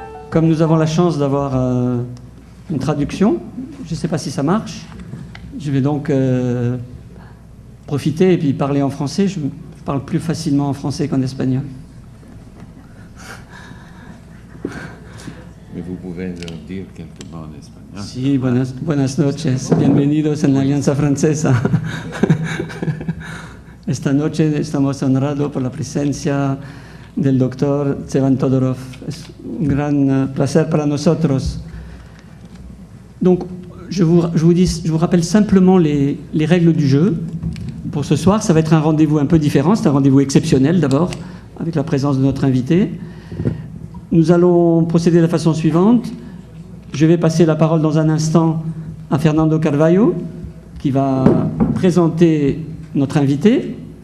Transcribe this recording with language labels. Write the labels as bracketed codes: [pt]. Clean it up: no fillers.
[fr] Comme nous avons la chance d'avoir une traduction, je ne sais pas si ça marche, je vais donc profiter et puis parler en français. Je parle plus facilement en français qu'en espagnol. Mais vous pouvez leur dire quelques mots en espagnol. [es] Sí, buenas noches. Bienvenidos en la Alianza Francesa. Esta noche estamos honrados por la presencia del doctor Tsevan Todorov. Es un gran placer para nosotros. [fr] Donc, je vous rappelle simplement les règles du jeu. Pour ce soir, ça va être un rendez-vous un peu différent. C'est un rendez-vous exceptionnel d'abord, avec la présence de notre invité. Nous allons procéder de la façon suivante. Je vais passer la parole dans un instant à Fernando Carvalho, qui va présenter notre invité.